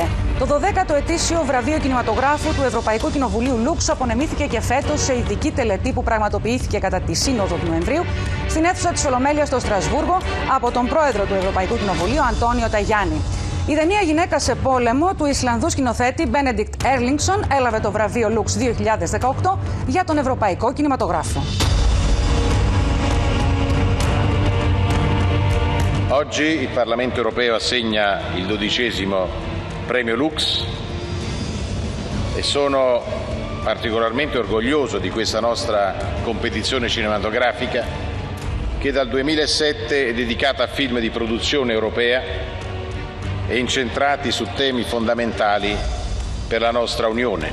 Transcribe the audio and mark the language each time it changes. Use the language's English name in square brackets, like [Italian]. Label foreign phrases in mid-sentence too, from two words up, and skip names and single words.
[Greek] Το 12ο ετήσιο βραβείο κινηματογράφου του Ευρωπαϊκού Κοινοβουλίου Lux απονεμήθηκε και φέτος σε ειδική τελετή που πραγματοποιήθηκε κατά τη Σύνοδο του Νοεμβρίου στην αίθουσα της Ολομέλειας στο Στρασβούργο από τον πρόεδρο του Ευρωπαϊκού Κοινοβουλίου, Αντώνιο Ταγιάννη. Η ταινία «Γυναίκα σε πόλεμο» του Ισλανδού σκηνοθέτη Benedikt Erlingsson έλαβε το βραβείο Lux 2018 για τον Ευρωπαϊκό Κινηματογράφο. [Italian] Oggi il Parlamento europeo assegna il 12° premio Lux e sono particolarmente orgoglioso di questa nostra competizione cinematografica che dal 2007 è dedicata a film di produzione europea e incentrati su temi fondamentali per la nostra Unione.